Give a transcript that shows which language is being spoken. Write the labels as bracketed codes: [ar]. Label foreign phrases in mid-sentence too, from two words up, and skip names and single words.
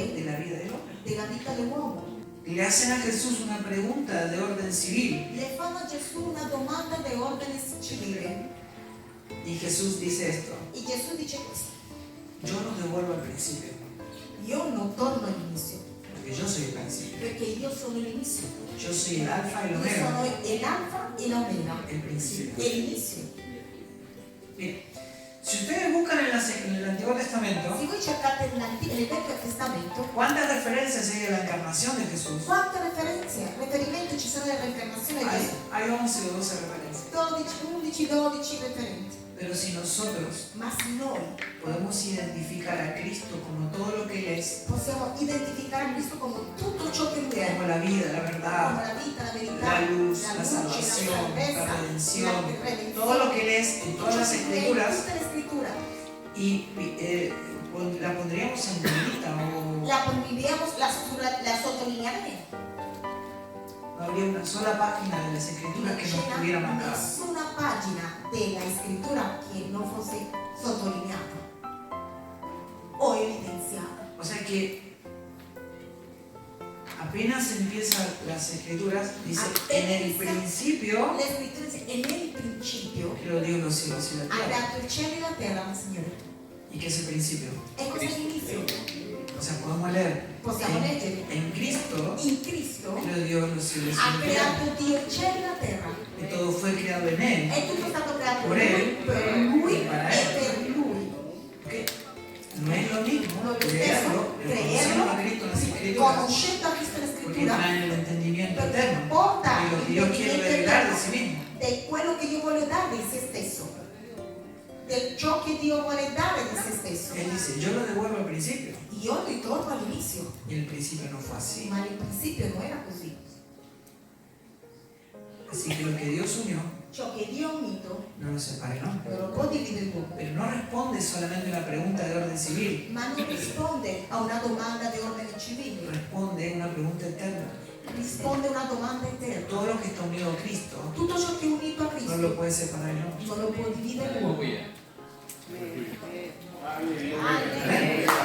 [es] de la vida del hombre. [it] della vita dell'uomo. [es] Le hacen a Jesús una pregunta de orden civil [it] Le fanno a Gesù una domanda di ordine civile [es] y Jesús dice esto, [it] e Gesù dice questo: [es] yo los devuelvo al principio, [it] io non torno all'inizio, [es] porque yo soy el principio, [it] perché io sono l'inizio. [es] yo soy el alfa y el [it] Io [es] omega, [it] sono l'alfa e l'omega, [es] el principio. [it] e l'inizio. [es] Bien, Si ustedes buscan en el Antiguo Testamento, [it] Se voi cercate nel Vecchio Testamento, [es] ¿cuántas referencias hay de la encarnación de Jesús? [it] quante riferimenti ci sono nell'incarnazione di Gesù? [es] Hay 11 o 12 referencias. [it] 11-12 referenti. [es] Pero si nosotros [it] Ma se noi [es] podemos identificar a Cristo como todo lo que Él es, [it] possiamo identificare a Cristo come tutto ciò che Lui è, [es] como la vida, la [it] come [es] verdad, [it] la vita, la verità, [es] la luz, [it] la la luce, [es] salvación, [it] la salvezza, [es] la redención, [it] la redenzione, [es] todo lo que Él es en [it] tutto [es] todas [it] ciò [es] las [it] che Lui è in [es] escrituras, [it] tutte le scritture, [es] la pondríamos en negrita o [it] la pondríamos, la sottolinearei. [es] no habría una sola página de las escrituras que no estuviera marcada. [it] Nessuna pagina della scrittura che non fosse sottolineata o evidenziata. [es] O sea que apenas empiezan las escrituras, dice, en el principio [it] Le scritture dice, e nel principio [es] creó Dios los cielos y la [it] ha [es] tierra. [it] creato il cielo e la terra, Signore. [es] ¿Y qué es el principio? [it] E cos'è l'inizio? [es] O sea, podemos leer. [it] Possiamo leggere. [es] En Cristo [it] In Cristo [es] creó Dios los cielos y [it] ha [es] la tierra. [it] creato Dio il cielo e la terra. [es] Y todo fue creado en Él. [it] E tutto è stato creato [es] Por Él, [it] per Lui [es] y para [it] e [es] Él. [it] per Lui. [es] ¿Qué? No es lo mismo No es lo creerlo, mismo reconociendo a Cristo en las escrituras, [it] Conoscendo a Cristo nella [es] porque [it] scrittura, [es] traen el entendimiento [it] perché [es] eterno [it] porta [es] de lo que Dios quiere revelar de sí mismo. [it] di quello che Dio vuole dare di se stesso, di ciò che Dio vuole dare di se stesso. [es] Él dice, yo lo devuelvo al principio. [it] Io ritorno all'inizio, [es] Y el principio no fue así. [it] ma al principio non era così. [es] Así que lo que Dios unió, [it] Ciò che Dio ha unito [es] no lo separe, ¿no? [it] non lo può dividere l'uomo, [es] Pero no responde solamente a una pregunta de orden civil, [it] ma non risponde a una domanda di ordine civile, [es] responde a una pregunta eterna. [it] risponde a una domanda eterna. [es] Todo lo que está unido a Cristo [it] Tutto ciò che è unito a [es] no lo [it] Cristo [es] puede separar el hombre. [it] non lo può dividere l'uomo. [es] Amén.